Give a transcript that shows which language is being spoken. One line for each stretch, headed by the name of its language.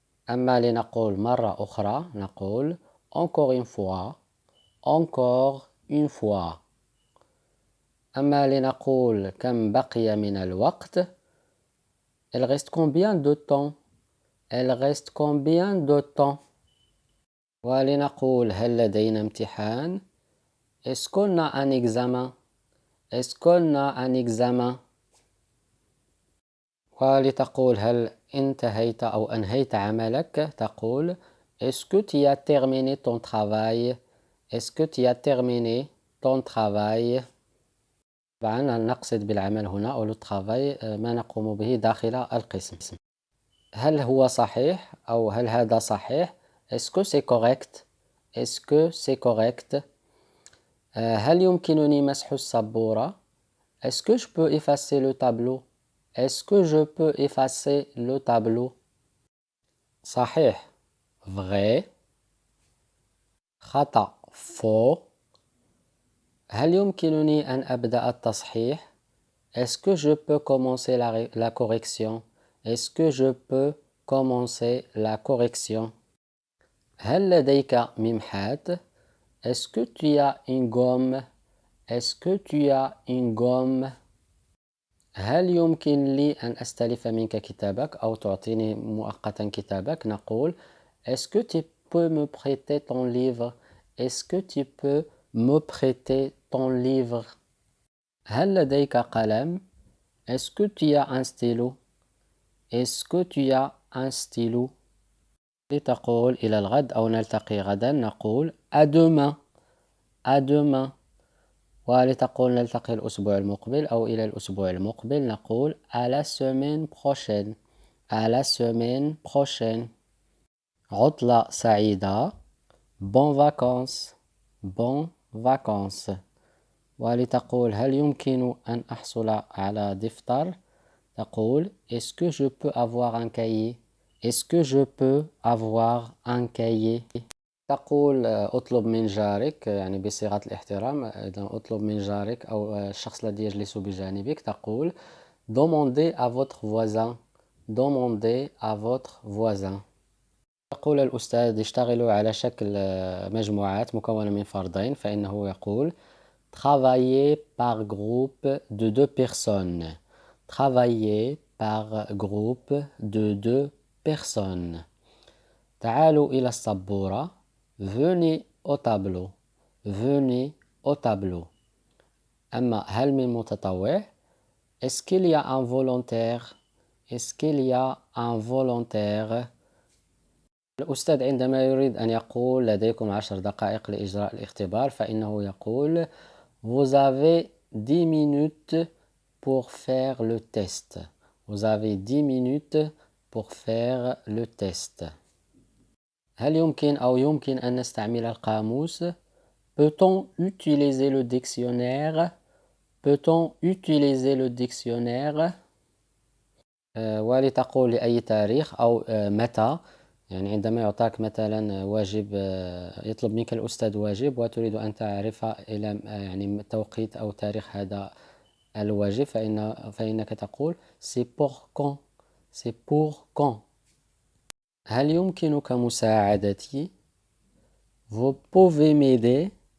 Arabic: أما لنقول مرة أخرى نقول
French: encore une fois. Encore une fois.
Arabic: أما لنقول كم بقي من الوقت
French: Il reste combien de temps? Il reste combien de temps?
Arabic: ولنقول هل لدينا امتحان
French: Est-ce qu'on a un examen? Est-ce qu'on a un examen?
Arabic: ولتقول هل انتهيت أو أنهيت عملك تقول
French: Est-ce que tu as terminé ton travail? Est-ce que tu as terminé ton travail?
Arabic: طبعا نقصد بالعمل هنا أو le travail ما نقوم به داخل القسم. هل هو صحيح أو هل هذا صحيح؟
French: Est-ce que c'est correct? Est-ce que c'est correct?
Arabic: هل يمكنني مسح السبورة؟
French: Est-ce que je peux effacer le tableau? Est-ce que je peux effacer le tableau?
Arabic: صحيح
French: vrai.
Arabic: خطأ
French: faux.
Arabic: هل يمكنني أن أبدأ التصحيح؟
French: Est-ce que je peux commencer la correction? Est-ce que je peux commencer la correction?
Arabic: هل لديك ممحات؟
French: Est-ce que tu as une gomme? Est-ce que tu as une gomme?
Arabic: هل يمكن لي أن أستلف منك كتابك أو تعطيني مؤقتا كتابك؟ نقول
French: Est-ce que tu peux me prêter ton livre? Est-ce que tu peux me prêter ton livre?
Arabic: هل لديك قلم؟
French: Est-ce que tu as un stylo? Est-ce que tu as un stylo?
Arabic: لتقول إلى الغد أو نلتقي غدا نقول
French: à demain. À demain.
Arabic: ولتقول نلتقي الأسبوع المقبل أو إلى الأسبوع المقبل نقول
French: à la semaine prochaine. À la semaine prochaine.
Arabic: عطلة سعيدة.
French: Bonnes vacances. Bonnes vacances.
Arabic: ولتقول هل يمكن أن أحصل على دفتر؟ تقول
French: Est-ce que je peux avoir un cahier? Est-ce que je peux avoir un cahier?
Arabic: تقول اطلب من جارك يعني بصيغة الاحترام إذا اطلب من جارك أو الشخص الذي يجلس بجانبك تقول
French: Demandez à votre voisin. Demandez à votre voisin.
Arabic: يقول الأستاذ اشتغلوا على شكل مجموعات مكونة من فردين فإنه يقول
French: Travailler par groupe de 2 personnes. Travailler par groupe de 2 personnes.
Arabic: تعالوا إلى السبورة.
French: Venez au tableau. Venez au tableau.
Arabic: أما هل من متطوع؟
French: Est-ce qu'il y a un volontaire? Est-ce qu'il y a un volontaire?
Arabic: الأستاذ عندما يريد أن يقول لديكم 10 دقائق لإجراء الاختبار فإنه يقول
French: Vous avez 10 minutes pour faire le test. Vous avez 10 minutes pour faire le test.
Arabic: هل يمكن أو يمكن أن نستعمل القاموس؟
French: Peut-on utiliser le dictionnaire? Peut-on utiliser le dictionnaire?
Arabic: ولتقول لأي تاريخ أو متى يعني عندما يعطاك مثلا واجب يطلب منك الأستاذ واجب وتريد أن تعرف إلى يعني توقيت أو تاريخ هذا الواجب فإنك تقول
French: C'est pour quand? C'est pour quand?
Arabic: هل يمكنك مساعدتي؟
French: Vous pouvez m'aider?